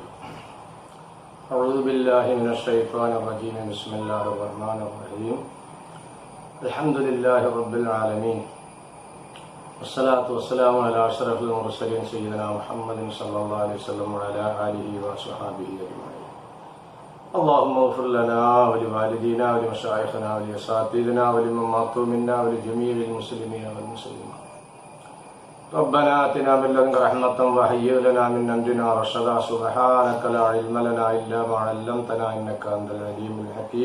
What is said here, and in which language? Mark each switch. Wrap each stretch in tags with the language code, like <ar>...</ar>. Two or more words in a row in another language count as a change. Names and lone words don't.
<ar>أعوذ بالله من الشيطان الرجيم. بسم الله الرحمن الرحيم الحمد لله رب العالمين. والصلاة والسلام على أشرف المرسلين سيدنا محمد صلى الله عليه وسلم وعلى آله وصحبه أجمعين. اللهم اغفر لنا ولوالدينا ولمشايخنا ولأساتذتنا ولمن ماتوا منا ولجميع المسلمين والمسلمات. ربنا آتنا من لدنك رحمة وهيئ لنا من أمرنا رشدا. سبحانك لا علم لنا إلا ما علمتنا إنك أنت العليم الحكيم.</ar>